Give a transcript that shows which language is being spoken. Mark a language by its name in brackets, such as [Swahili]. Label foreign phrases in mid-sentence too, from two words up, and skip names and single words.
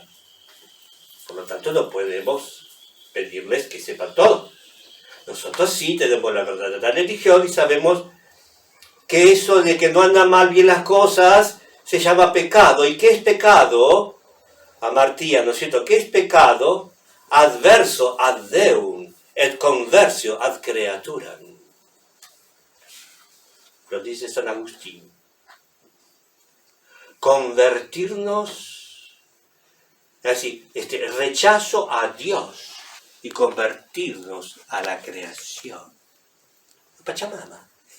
[Spanish] Por lo tanto, no podemos pedirles que sepan todo. Nosotros sí tenemos la verdadera religión y sabemos que eso de que no andan mal bien las cosas se llama pecado. ¿Y qué es pecado? Amartía, ¿no es cierto? ¿Qué es pecado? [Latin] Adverso ad Deum et conversio ad creaturam. [Spanish] Lo dice San Agustín. Convertirnos, es decir, rechazo a Dios y convertirnos a la creación. Pachamama.